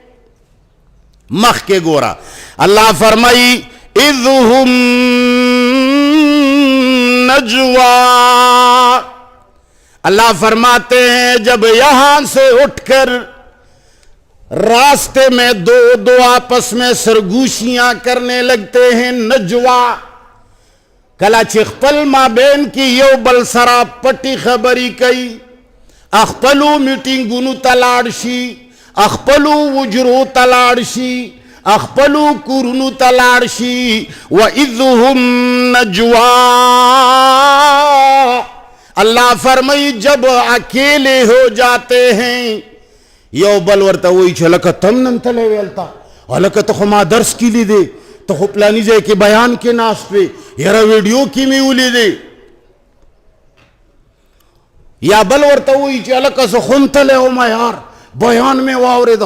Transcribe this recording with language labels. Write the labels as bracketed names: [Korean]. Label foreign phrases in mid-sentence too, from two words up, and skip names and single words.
[Pashto] مخ کے گورا [Urdu] اللہ فرمائی [Arabic] اذ ہم نجوا، [Urdu] اللہ فرماتے ہیں جب یہاں سے اٹھ کر راستے میں دو آپس میں سرگوشیاں کرنے لگتے ہیں. [Pashto] نجوا کلا چې خپل مابین کې یو بل سره پټي خبرې کوي، خپلو میټینګونو ته لاړ شي، خپلو وجرو ته لاړ شي، خپلو کورونو ته لاړ شي. [Arabic] وَإِذْ هُمْ نَجْوَا، [Urdu] اللہ فرمائی جب اکیلے ہو جاتے ہیں، [Pashto] یو بل ورته وایي چې لکه تم نن تلی ویلتا، هلکه ته خو ما درس کې لیدې، ته خو پلاني ځای کې بیان کې ناست وې، یاره ویډیو کې مې ولیدې. یا بل ورته وایي چې هلکه زه خو هم تلی وم یار، بیان مې واورېده.